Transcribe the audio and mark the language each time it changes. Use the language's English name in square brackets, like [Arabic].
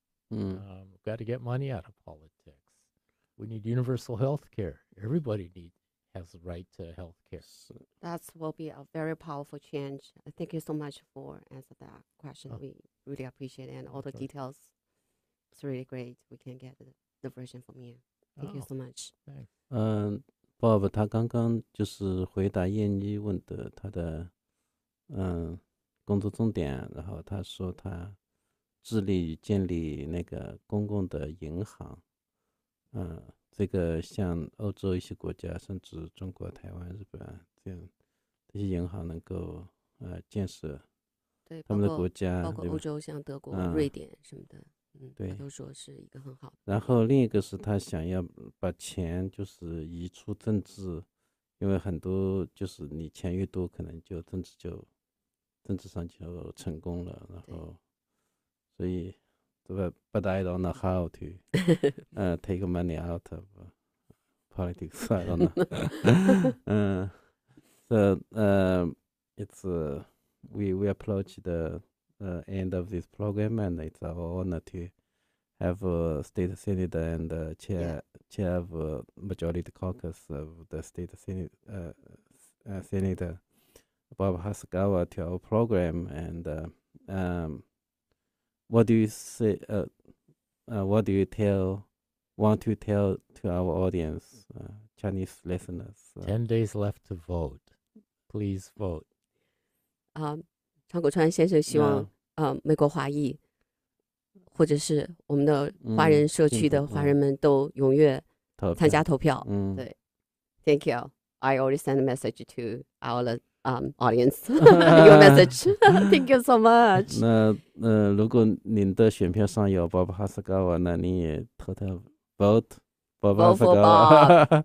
[English] We've got to get money out of politics. We need universal health care. Everybody has the right to health care. That will be a very powerful change. Thank you so much for answering that question. We really appreciate it, and all the details. It's really great. We can get the version from you. Thank you so much. Thanks. [Chinese] Bob 他刚刚就是回答燕妮问的他的工作重点，然后他说他致力建立那个公共的银行，这个像欧洲一些国家，甚至中国、台湾、日本这些银行能够建设他们的国家，包括欧洲像德国、瑞典什么的，对，都说是一个很好的。然后另一个是他想要把钱就是移出政治，因为很多就是你钱越多，可能就政治上就成功了，然后所以。 [English] But I don't know how to take money out of politics. I don't know. So it's we approach the end of this program, and it's our honor to have a state senator and chair of majority caucus of the state senator Bob Hasegawa to our program, and what do you say? What do you want to tell to our audience, Chinese listeners? 10 days left to vote. Please vote. [Chinese] 长谷川先生希望美国华裔或者是我们的华人社区的华人们都踊跃参加投票。 [English] 对 ，Thank you. I already sent a message to our audience. Your message. Thank you so much. [Chinese] 那如果您的选票上有 Bob Hasegawa， 那你也投 vote Bob Hasegawa